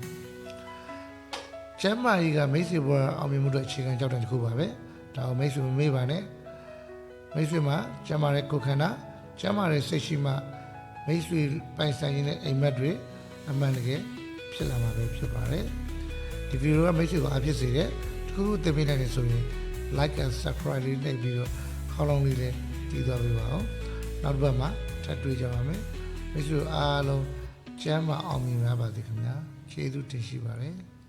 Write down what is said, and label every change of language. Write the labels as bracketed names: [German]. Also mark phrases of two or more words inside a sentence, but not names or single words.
[Burmese] ကျမ်းမာရေးကမိတ်ဆွေဘဝအောင်မြင်မှုတို့အခြေခံကြောက်တဲ့တစ်ခုပါပဲဒါကိုမိတ်ဆွေမမေ့ပါနဲ့မိတ် ဆွေမှာကျမ်းမာတဲ့ကိုယ်ခန္ဓာကျမ်းမာတဲ့စိတ်ရှိမှမိတ်ဆွေပိုင်ဆိုင်တဲ့အိမ်မက်တွေအမှန်တကယ်ဖြစ်လာမှာပဲဖြစ်ပါတယ်ဒီဗီဒီယိုကမိတ်ဆွေကိုအားဖြစ်စေတဲ့တစ်ခုခုသင်ပေးနိုင်တယ်ဆိုရင် [English] like and subscribe [Burmese] လေးနှိပ်ပြီးတော့ခေါင်းလုံးလေးလည်းတီးသွားပေးပါအောင်နောက်တစ်ပတ်မှာထပ်တွေ့ကြပါမယ်မိတ်ဆွေအားလုံးကျမ်းမာအောင်မြင်ပါစေခင်ဗျာကျေးဇူးတင်ရှိပါတယ်